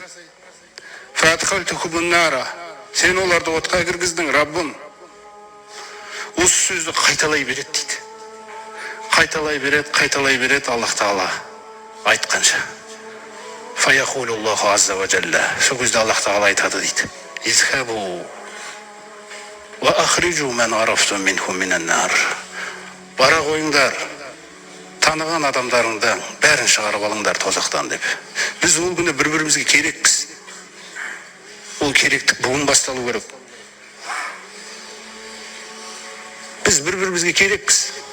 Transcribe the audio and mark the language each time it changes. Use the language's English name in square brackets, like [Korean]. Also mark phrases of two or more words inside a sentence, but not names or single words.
[Arabic] فأدخلتهم النار, [Kazakh] сен оларды отқа кіргіздің, Раббым. Осы сөзді қайталай береді дейді. Қайталай береді Аллах тағала айтқанша. [Arabic] فيقول الله عز وجل. [Kazakh] Сол кезде Аллах тағала айтады дейді. [Arabic] اذهبوا وأخرجوا من عرفتم منهم من النار. [Kazakh] Бара қойыңдар, таныған адамдарыңды бәрін шығарып алыңдар тозақтан деп. Біз ол күні бір-бірімізге керекпіз. Ол керектік бүгін басталу керек. Біз бір-бірімізге керекпіз.